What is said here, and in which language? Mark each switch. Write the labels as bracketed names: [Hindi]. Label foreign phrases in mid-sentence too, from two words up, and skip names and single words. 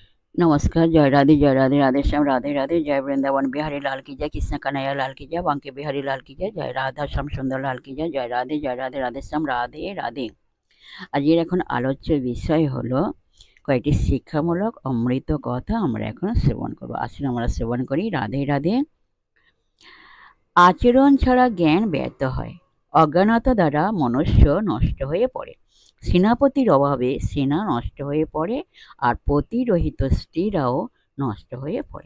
[Hindi] नमस्कार, जय राधे राधे श्याम राधे राधे, जय वृंदावन बिहारी लाल की जय, कृष्ण कन्हैया लाल की जय, बांके बिहारी लाल की जय, जय राधा श्याम सुंदर लाल की जय राधे राधे श्याम राधे राधे। [Bangla] আজকের এখন আলোচ্য বিষয় হলো কয়েকটি শিক্ষামূলক অমৃত কথা আমরা এখন শ্রবণ করব। আসুন আমরা শ্রবণ করি। রাধে রাধে। আচরণ ছাড়া জ্ঞান ব্যর্থ হয়, অজ্ঞানতা দ্বারা মনুষ্য নষ্ট হয়ে পড়ে, সেনাপতির অভাবে সেনা নষ্ট হয়ে পড়ে, আর পতিরহিত স্ত্রীরাও নষ্ট হয়ে পড়ে।